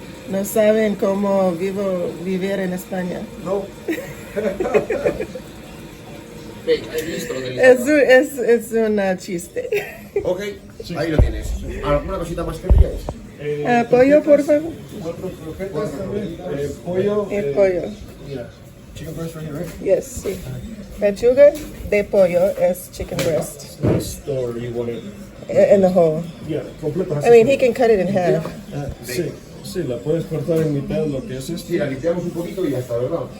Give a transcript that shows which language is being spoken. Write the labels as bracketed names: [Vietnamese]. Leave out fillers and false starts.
[Spanish] No saben cómo vivir en España. No. Venga, he visto lo del Es un chiste. Ok, ahí lo tienes. ¿Alguna cosita más que queríais? Pollo, por favor. 4 croquetas también. Pollo. Pollo. [English] Mira, chicken breast right here, right? [Spanish] Yes, sí. Pechuga de pollo es [English] chicken breast. Sliced or you want it? In the whole. [Spanish] Yeah, completo. [English] I mean, he can cut it in half. [Spanish] Sí, sí, la puedes cortar en mitad lo que es esto. Sí, la limpiamos un poquito y ya está, ¿verdad?